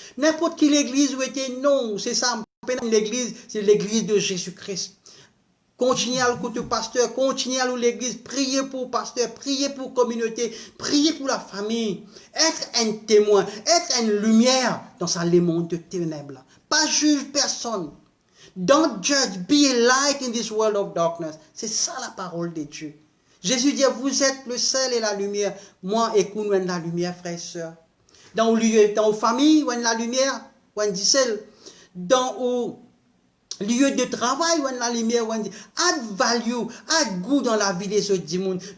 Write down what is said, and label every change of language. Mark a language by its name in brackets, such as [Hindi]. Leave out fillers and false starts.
[French] N'importe quelle église où était non, c'est ça. L'église, c'est l'église de Jésus-Christ. Continuez à l'écouter pasteur, continuez à l'église, priez pour le pasteur, priez pour la communauté, priez pour la famille. Être un témoin, être une lumière dans ce monde de ténèbres. Pas juge personne. [English] Don't judge, be a light in this world of darkness. [French] C'est ça la parole de Dieu. Jésus dit, vous êtes le sel et la lumière. Moi, écoute, la lumière, frères et sœurs. Dans la famille, on la lumière, on dit sel. Dans le lieu de travail, on la lumière, on dit, [English] add value, [French] add goût dans la vie des autres du monde.